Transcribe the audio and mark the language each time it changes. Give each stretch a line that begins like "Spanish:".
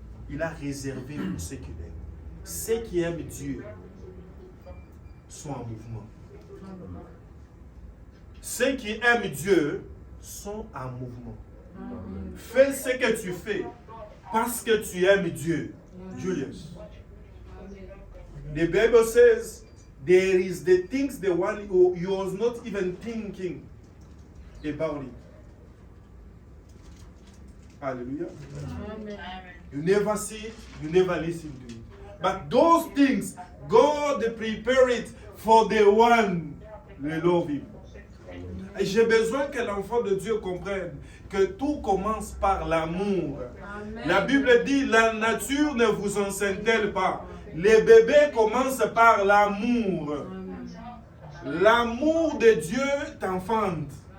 French: Il a réservé pour ceux qui l'aiment. Ceux qui aiment Dieu sont en mouvement. Ceux qui aiment Dieu sont en mouvement. Fais ce que tu fais parce que tu aimes Dieu. Julius.
English: The Bible says there is the things the one who you was not even thinking about it. Hallelujah. Amen. You never see it, you never listen to it. But those things, God prepared it for the one who love Him.
French: Et j'ai besoin que l'enfant de Dieu comprenne que tout commence par l'amour. La Bible dit, la nature ne vous enseigne-t-elle pas? Les bébés commencent par l'amour. L'amour de Dieu t'enfante.